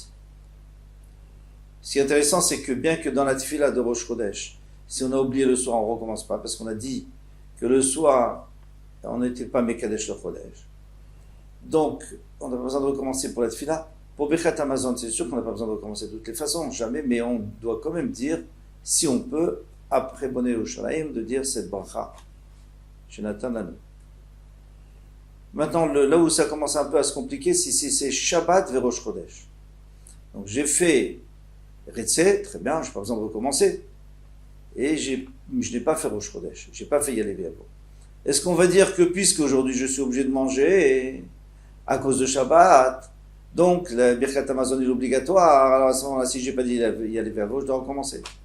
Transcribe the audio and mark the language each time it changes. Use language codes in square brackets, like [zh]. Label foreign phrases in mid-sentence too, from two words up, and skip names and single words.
[fr] Ce qui est intéressant, c'est que bien que dans la tefila de Rosh Chodesh, si on a oublié le soir, on ne recommence pas, parce qu'on a dit que le soir, on n'était pas [he] מקדש לחודש. [fr] Donc, on n'a pas besoin de recommencer pour la tefila. Pour Birkat Hamazon, c'est sûr qu'on n'a pas besoin de recommencer de toutes les façons, jamais, mais on doit quand même dire, si on peut, après [he] בונה ירושלים, [fr] de dire cette bracha. [he] שנתן לנו. [fr] Maintenant, là où ça commence un peu à se compliquer, c'est Shabbat vers Rosh Chodesh. Donc, j'ai fait Retzeh, très bien, je n'ai pas besoin de recommencer. Et je n'ai pas fait Rosh Chodesh, je n'ai pas fait [he] יעלה ויבוא. [fr] Est-ce qu'on va dire que puisque aujourd'hui je suis obligé de manger à cause de Shabbat, donc la Birkat Hamazon est obligatoire, alors à ce moment-là, si je n'ai pas dit [he] יעלה ויבוא, [fr] je dois recommencer.